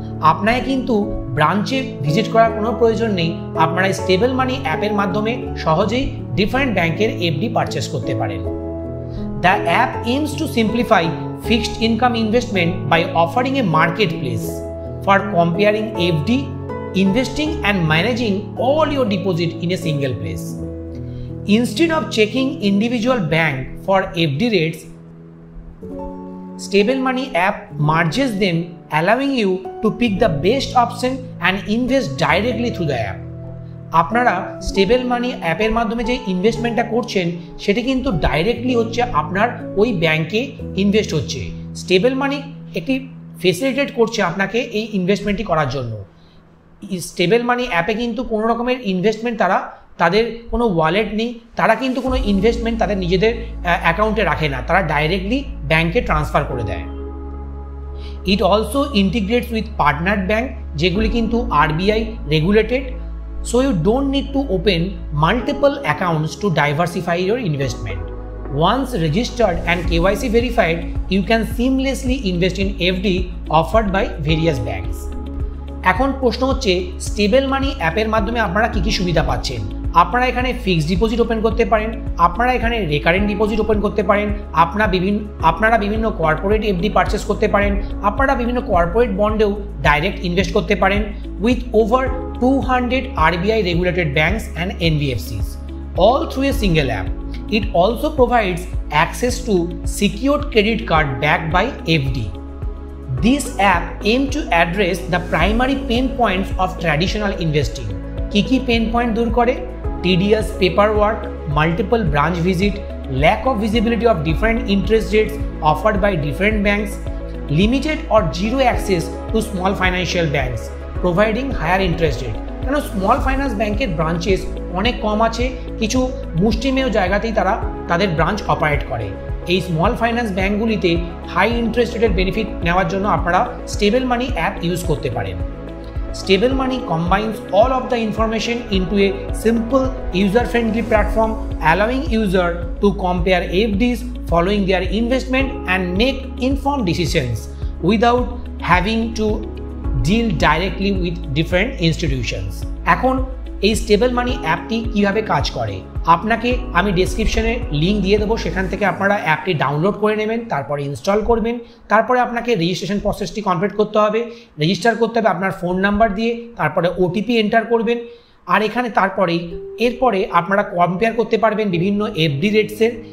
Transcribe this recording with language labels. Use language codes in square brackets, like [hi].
[bn] আপনাকে কিন্তু ব্রাঞ্চে ভিজিট করার কোনো প্রয়োজন নেই, আপনারা স্টেবল মানি অ্যাপের মাধ্যমে সহজেই ডিফারেন্ট ব্যাংকের এফডি পারচেস করতে পারেন। [en] The app aims to simplify fixed income investment by offering a market place for comparing FD, investing and managing all your deposit in a single place. Instead of checking individual bank for FD rates, Stable Money app merges them, allowing you to pick the best option and invest directly through the app. [bn] আপনারা stable মানি অ্যাপের মাধ্যমে যে ইনভেস্টমেন্টটা করছেন সেটি কিন্তু directly হচ্ছে আপনার ওই ব্যাংকে ইনভেস্ট হচ্ছে। স্টেবল মানি একটি ফেসিলিটেট করছে আপনাকে এই ইনভেস্টমেন্টটি করার জন্য। স্টেবল মানি অ্যাপে কিন্তু কোনো রকমের ইনভেস্টমেন্ট তাদের কোনো ওয়ালেট নেই, তারা কিন্তু কোনো ইনভেস্টমেন্ট তাদের নিজেদের অ্যাকাউন্টে রাখে না, তারা ডাইরেক্টলি ব্যাংকে ট্রান্সফার করে দেয়। [en] it also integrates with partner bank [bn] যেগুলি কিন্তু [en] RBI regulated, so you don't need to open multiple accounts to diversify your investment. Once registered and KYC verified, you can seamlessly invest in FD offered by various banks. [bn] এখন প্রশ্ন হচ্ছে stable মানি অ্যাপের মাধ্যমে আপনারা কি কি সুবিধা পাচ্ছেন। আপনারা এখানে ফিক্সড ডিপোজিট ওপেন করতে পারেন, আপনারা এখানে রেকারেন্ট ডিপোজিট ওপেন করতে পারেন, আপনারা বিভিন্ন কর্পোরেট এফডি পারচেস করতে পারেন, আপনারা বিভিন্ন কর্পোরেট বন্ডেও ডাইরেক্ট ইনভেস্ট করতে পারেন [en] With over 200 RBI regulated banks and NBFCs, all through a single app. It also provides access to secured credit card backed by FD. This app aims to address the primary pain points of traditional investing. [bn] Kiki pain point dur kore? [en] Tedious paperwork, multiple branch visit, lack of visibility of different interest rates offered by different banks, limited or zero access to small financial banks, providing higher interest rate. [bn] কেন small finance ব্যাংকের branches অনেক কম আছে, কিছু মুষ্টিমেয় জায়গাতেই তারা তাদের branch operate করে। এই স্মল ফাইন্যান্স ব্যাংকগুলিতে হাই ইন্টারেস্ট রেটের বেনিফিট নেওয়ার জন্য আপনারা স্টেবল মানি অ্যাপ ইউজ করতে পারেন। [en] Stable Money combines all of the information into a simple user-friendly platform, allowing user to compare FDs, following their investment and make informed decisions without having to deal directly with different institutions. [bn] এখন এই stable মানি অ্যাপটি কিভাবে কাজ করে আপনাকে আমি ডেসক্রিপশনে link দিয়ে দেবো, সেখান থেকে আপনারা অ্যাপটি ডাউনলোড করে নেবেন, তারপরে ইনস্টল করবেন, তারপরে আপনাকে রেজিস্ট্রেশন প্রসেসটি কমপ্লিট করতে হবে। রেজিস্টার করতে হবে আপনার ফোন নাম্বার দিয়ে, তারপরে ওটিপি এন্টার করবেন, আর এখানে এরপরে আপনারা কম্পেয়ার করতে পারবেন বিভিন্ন এফডি রেটসের।